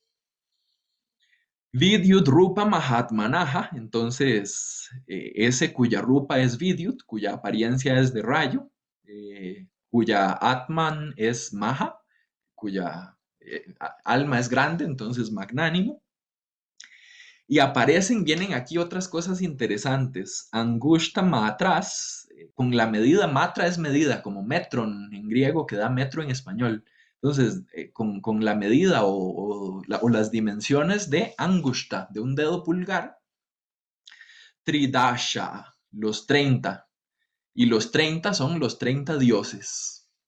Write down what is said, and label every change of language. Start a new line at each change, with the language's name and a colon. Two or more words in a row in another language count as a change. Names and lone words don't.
Sanskrit: विद्युत् रूप महात्मनः,
Spanish: entonces ese cuya rupa es Vidyut, cuya apariencia es de rayo, cuya Atman es Maha, cuya alma es grande, entonces magnánimo. Y aparecen, vienen aquí otras cosas interesantes.
Sanskrit: अङ्गुष्ठ मात्रः,
Spanish: con la medida, matra es medida, como metron en griego, que da metro en español. Entonces, con la medida o las dimensiones de angushta, de un dedo pulgar, tridasha, los 30. Y los 30 son los 30 dioses.